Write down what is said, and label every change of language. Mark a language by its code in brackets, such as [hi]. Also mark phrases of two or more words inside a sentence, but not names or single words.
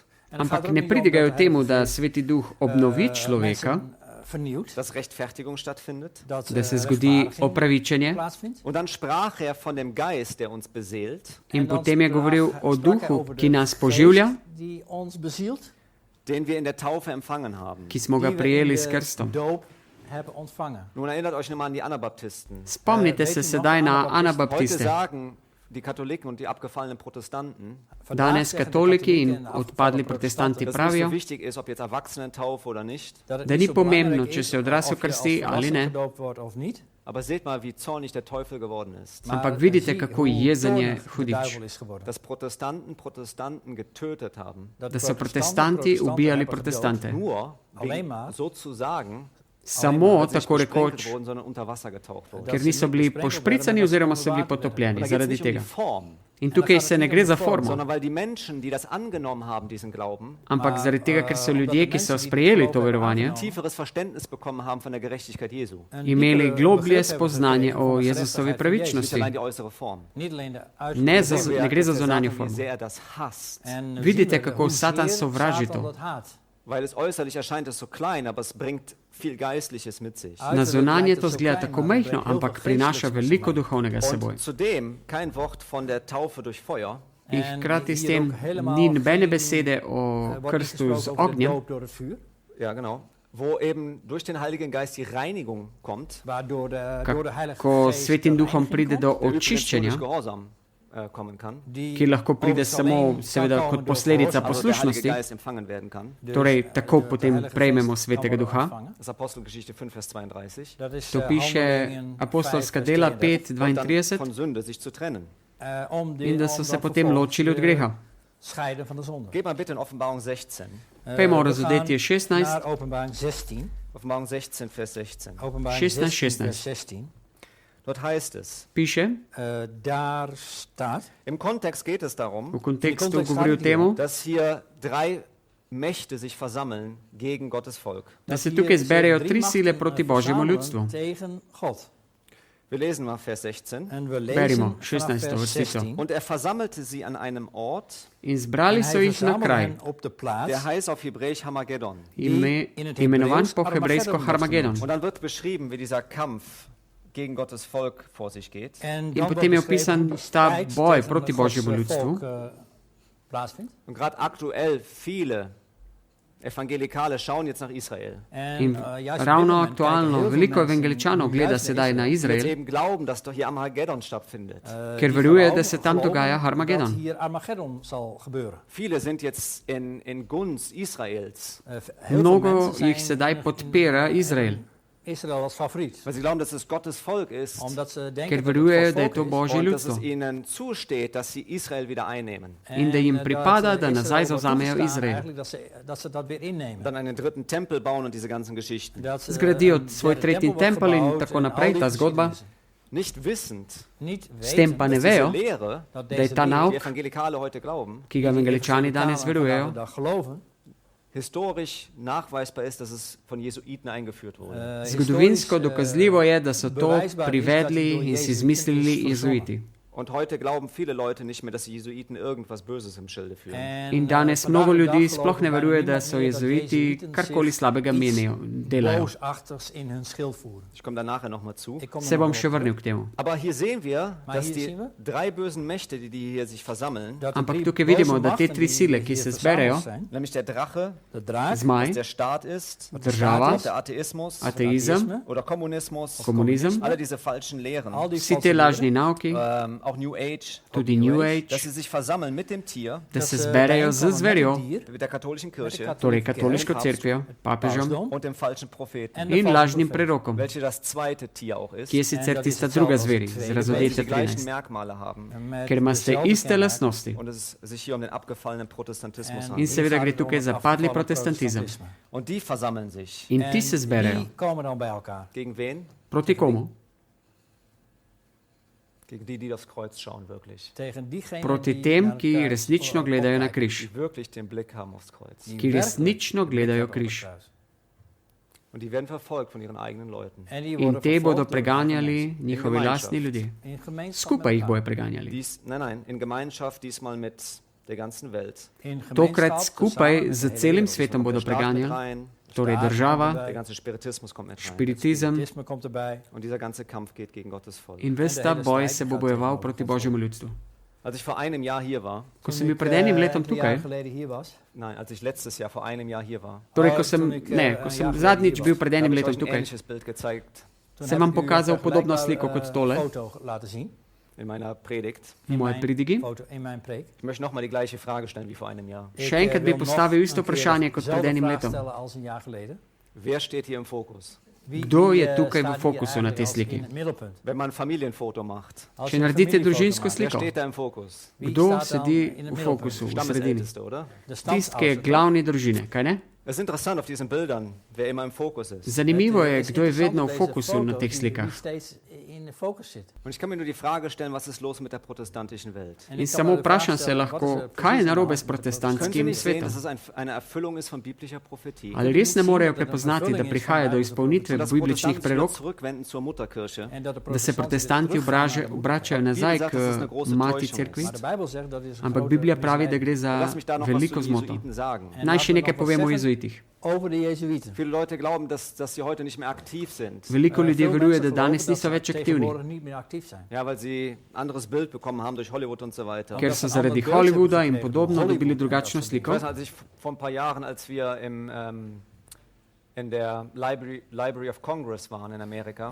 [sl] ampak ne pridigajo temu, da Sveti Duh obnovi človeka, [de] dass Rechtfertigung stattfindet. [sl] da se zgodi opravičenje. [de] Und dann sprach er von dem Geist, der uns beseelt, [sl] In potem je govoril o duhu, ki nas poživlja, [de] den wir in der Taufe empfangen haben. [sl] ki smo ga prijeli s krstom. [de] Nun erinnert euch nochmal an die Anabaptisten. [sl] Spomnite se sedaj na [de] Heute [sl] Anabaptiste. [de] sagen die Katholiken und die abgefallenen Protestanten, [sl] Danes katoliki in odpadli protestanti [de] dass es nicht [sl] pravijo, [de] so wichtig ist, ob jetzt Erwachsenentaufe oder nicht. [sl] da ni pomembno, če se odrasel krsti ali ne, [de] Aber seht mal, wie zornig der Teufel geworden ist. [sl] ampak vidite, kako jezen je hudič. [de] Dass Protestanten getötet haben. [sl] Da so protestanti ubijali protestante. [de] Nur wegen sozusagen [sl] Samo [de] nicht [sl] tako [de] besprenkelt [sl] rekoč, [de] wurden, sondern unter Wasser getaucht wurden. [sl] ker niso bili pošpricani oziroma so bili [de] Da [sl] potopljeni [de] geht es [sl] zaradi [de] nicht um die [sl] tega. [de] Form, [sl] In tukaj se ne gre za formo, [de] sondern weil die Menschen, die das angenommen haben, diesen Glauben, [sl] ampak zaradi tega, ker so ljudje, ki so sprejeli to verovanje, [de] tieferes Verständnis bekommen haben von der Gerechtigkeit Jesu. [sl] imeli globlje spoznanje o Jezusovi [de] Nicht [sl] pravičnosti. [de] allein die äußere Form. [sl] Ne gre za zunanjo [de] Wie [sl] formo. [de] sehr er das hasst. [sl] Vidite, kako Satan sovraži to. Na zunanje to zgleda tako majhno, ampak prinaša veliko duhovnega seboj. In hkrati s tem ni nobene besede o krstu z ognjem, [de] wo eben durch den Heiligen Geist die Reinigung kommt, [sl] ko Svetim Duhom pride do očiščenja, ki lahko pride samo seveda kot posledica poslušnosti, torej tako potem prejmemo Svetega Duha. To piše Apostolska dela 5:32 in da so se potem ločili od greha. [de] Geht mal bitte in Offenbarung 16. [sl] Pejmo razodetje 16. [de] Offenbarung 16, Vers 16. [sl] 16. [de] Dort heißt es, [sl] Piše, [de] im Kontext geht es darum, [sl] v kontekstu govori o temu, [de] dass hier drei Mächte sich versammeln gegen Gottes Volk. [sl] da se tukaj zberejo tri sile proti Božjemu ljudstvu. [de] Wir lesen mal Vers 16. [sl] Berimo 16. vrstico. [de] Und er versammelte sie an einem Ort, [sl] In zbrali so jih na kraj, [de] der heißt auf Hebräisch Hamagedon. [sl] imenovan po hebrejsko Harmagedon. [de] Und dann wird beschrieben, wie dieser Kampf gegen Gottes Volk vor sich geht. [sl] In potem je opisan ta boj proti Božjemu ljudstvu. [de] Und gerade aktuell viele Evangelikale schauen jetzt nach Israel. [sl] In ravno aktualno, veliko evangeličanov gleda sedaj na Izrael, [de] Eben glauben, dass doch hier Armageddon stattfindet. [sl] ker veruje, da se tam dogaja Harmagedon. [de] Viele sind jetzt in Gunst Israels, [sl] Mnogo jih sedaj podpira Izrael, [nl] Israel als favoriet. [de] weil sie glauben, dass es Gottes Volk ist [nl] Omdat ze [sl] ker [nl] denken dat [sl] verujejo, [nl] het [sl] da je [nl] Gods [sl] to [nl] volk is. [sl] Božje [de] und dass [sl] ljudstvo [de] es ihnen zusteht, dass sie Israel wieder einnehmen. [sl] in da jim pripada, da nazaj [nl] Israel [sl] zavzamejo [nl] wordt [sl] Izrael. [nl] toegestaan eigenlijk dat ze dat weer innemen. [de] Dann einen dritten Tempel bauen und diese ganzen Geschichten. [nl] Dat ze, [sl] Zgradijo svoj [nl] derde [sl] tretji [nl] tempel wordt [sl] tempel in [nl] gebouwd [sl] tako [nl] en [sl] naprej, [nl] al die [sl] ta zgodba, [nl] geschiedenissen. [de] Nicht wissend, [nl] Niet [sl] s tem pa [nl] weten [sl] ne [de] dass diese [sl] vejo, [de] Lehre, [nl] dat [sl] da je [nl] deze [sl] ta [nl] leer, [de] die [sl] nauk, [de] Evangelikale heute glauben, [sl] ki ga evangeličani danes verujejo, [nl] dat geloven, [de] historisch nachweisbar ist, dass es von Jesuiten eingeführt wurde. [sl] zgodovinsko dokazljivo je, da so to privedli in si izmislili jezuiti. [de] Und heute glauben viele Leute nicht mehr, dass die Jesuiten irgendwas Böses im Schilde führen. [sl] In danes mnogo ljudi sploh ne veruje, da so jezuiti karkoli slabega menijo, delajo. [nl] boosachtigs in hun schild voeren. [de] Ich komme da nachher nochmal zu. [nl] Ik kom [sl] Se [nl] er [sl] bom [nl] nog [sl] še [nl] op terug. [sl] vrnil k temu. [de] Aber hier sehen wir, [nl] Maar [de] dass [nl] hier [de] die [nl] zien we [de] drei bösen Mächte, die hier sich versammeln, [nl] Dat de [sl] Ampak [nl] drie [sl] tukaj vidimo, [nl] boze [sl] da te [nl] machten [sl] tri [nl] die [sl] sile, ki [nl] hier [sl] se [nl] verzameld [sl] zberejo, [nl] zijn, [de] nämlich der Drache, [nl] de draak, [sl] zmaj, [de] was der Staat ist, [sl] država, [de] der Atheismus [sl] ateizem, [de] oder Kommunismus, [sl] komunizem, [de] alle diese falschen Lehren, [nl] al die [sl] vsi [nl] valse [sl] te [nl] leren, [sl] lažni nauki, [de] auch New Age, [sl] tudi New Age, [de] dass sie sich versammeln mit dem Tier, [sl] da se [nl] dat ze [sl] zberejo z [nl] bijeenkomen met [sl] zverjo, [nl] een dier, [de] mit der katholischen Kirche [sl] torej katoliško cerkvijo, papežom [nl] pausdom [de] und dem falschen Propheten, [nl] en de [sl] in [nl] valse [sl] lažnim [nl] profeet. [sl] prerokom, [de] welche das zweite Tier auch ist, [sl] ki je sicer tista druga zveri, z [de] weil sie [sl] razodetja [de] die gleichen [sl] 13, [de] Merkmale haben [nl] Met [sl] ker imate [nl] dezelfde [sl] iste [nl] kenmerk. [sl] lastnosti. [de] und es sich hier um den abgefallenen Protestantismus [nl] En [de] handelt. [sl] In seveda gre tukaj za padli protestantizem. [de] Und die versammeln sich. [sl] In ti se [nl] En [sl] zberejo. [nl] die komen dan bij elkaar. [de] Gegen wen? [sl] Proti komu? [de] Gegen die, die aufs Kreuz schauen, wirklich. [nl] Tegen diegenen [sl] Proti [nl] die [sl] tem, [nl] naar [sl] ki [nl] elkaar [sl] resnično gledajo na [nl] opkijken. [sl] križ, [de] Die wirklich den Blick haben aufs Kreuz. [nl] Die [sl] ki resnično [nl] werkelijk [sl] gledajo [nl] op het [sl] križ. [nl] kruis. [de] Und die werden verfolgt von ihren eigenen Leuten. [nl] En die [sl] In [nl] worden [sl] te bodo [nl] vervolgd door [sl] preganjali njihovi lastni ljudje. [nl] mensen. In gemeenschap [sl] Skupaj [nl] met [sl] jih bodo [nl] elkaar. [sl] preganjali. [de] Nein, in Gemeinschaft, diesmal mit der ganzen Welt. [nl] In gemeenschap, [sl] Tokrat skupaj [nl] samen met [sl] z [nl] de hele [sl] celim [nl] wereld. [sl] svetom bodo [de] Der Staat mit [sl] preganjali, [de] rein, [sl] torej država, [de] der ganze Spiritismus kommt mit rein. [sl] spiritizem [nl] Spiritisme komt erbij. [de] Und dieser ganze Kampf geht gegen Gottes Volk. [sl] in ves ta boj se bo bojeval proti Božjemu ljudstvu. [de] Als ich vor einem Jahr hier war, [sl] Ko [nl] Toen [sl] sem bil [nl] ik, [sl] pred enim letom [nl] enkele jaren [sl] tukaj, [nl] geleden hier was. [de] nein, als ich letztes Jahr vor einem Jahr hier war, [sl] torej ko [nl] Toen [sl] sem, [nl] ik, [sl] ne, [nl] een [sl] ko [nl] jaar [sl] sem [nl] geleden [sl] zadnjič [nl] hier [sl] bil [nl] was. [sl] pred [de] da habe [sl] enim [de] ich [sl] letom [de] euch ein [sl] tukaj, [de] ähnliches Bild gezeigt [nl] Toen [sl] Sem [nl] heb [sl] vam [nl] ik u [sl] pokazal [nl] een [sl] podobno [nl] vergelijkbare, [sl] sliko kot tole. [nl] foto laten zien. [de] in meiner Predigt. [sl] v moji pridigi. [nl] Foto in mijn preek. [de] Ich möchte nochmal die gleiche Frage stellen wie vor einem Jahr. [sl] Še enkrat bi [nl] wil [sl] postavil [nl] nog [sl] isto [nl] een keer [sl] vprašanje kot pred [nl] dezelfde [sl] enim [nl] vraag [sl] letom. [nl] stellen als een jaar geleden. [de] Wer steht hier im Fokus? [sl] Kdo je [nl] Wie, [sl] tukaj v [nl] staat hier [sl] fokusu na tej [nl] eigenlijk [sl] sliki? [nl] in het middelpunt? [de] Wenn man ein Familienfoto macht, [nl] Als [sl] Če [nl] je een [sl] naredite [nl] familiefoto [sl] družinsko [nl] maakt, [de] wer [sl] sliko, [de] steht da im Fokus? [nl] wie [sl] kdo [nl] staat dan [sl] sedi [nl] in het [sl] v [nl] middelpunt? [sl] fokusu, v sredini? [de] Stammesälteste, oder? [nl] De [sl] Tist, ki je [nl] stamouder. [sl] glavni družine, kaj ne? [de] Es ist interessant auf diesen Bildern, wer immer im Fokus ist. [sl] Zanimivo je, [nl] Het [sl] kdo je vedno v [nl] interessant op deze [sl] fokusu na [nl] foto [sl] teh [nl] wie [sl] slikah. [nl] steeds in de focus zit. [de] Und ich kann mir nur die Frage stellen, was ist los mit der protestantischen Welt? [nl] En [sl] In [nl] ik kan [sl] samo [nl] me de vraag [sl] vprašam se [nl] stellen, [sl] lahko, [nl] wat is er [sl] kaj je [nl] precies [sl] narobe [nl] aan [sl] s [nl] de hand met de [de] Können Sie [sl] protestantskim [de] nicht sehen, [sl] svetom? [de] dass es eine Erfüllung ist von biblischer Prophetie? [sl] Ali res ne morejo prepoznati, da prihaja do izpolnitve [de] Und dass [sl] bibličnih [de] Protestanten sich wieder [sl] prerok, [de] zurückwenden zur Mutterkirche. [nl] En dat de [sl] da se protestanti [nl] teruggaan [sl] obračajo [de] Die [sl] nazaj [de] sagt, [sl] k [de] dass es eine große [sl] mati [de] Täuschung [sl] cerkvi, [nl] Maar de Bijbel zegt dat is een [sl] ampak [nl] grote [sl] Biblija pravi, da [nl] misleiding. [sl] gre za [de] Lass mich da noch was [sl] veliko [de] zu den [sl] zmoto. [de] Jesuiten sagen. [nl] En [sl] Naj [nl] laten [sl] še [nl] we [sl] nekaj [nl] nog wat [sl] povemo o [nl] zeggen [sl] jezuitih. [nl] Over de Jezuïeten. [de] Viele Leute glauben, dass sie heute nicht mehr aktiv sind. [sl] Veliko ljudi veruje, da danes niso več aktivni, [de] Ja, weil sie ein anderes Bild bekommen haben durch Hollywood und so weiter. [sl] ker so zaradi Hollywooda in podobno dobili drugačno [de] Ich [sl] sliko. [de] weiß, als ich vor ein paar Jahren, als wir in der Library of Congress waren in Amerika,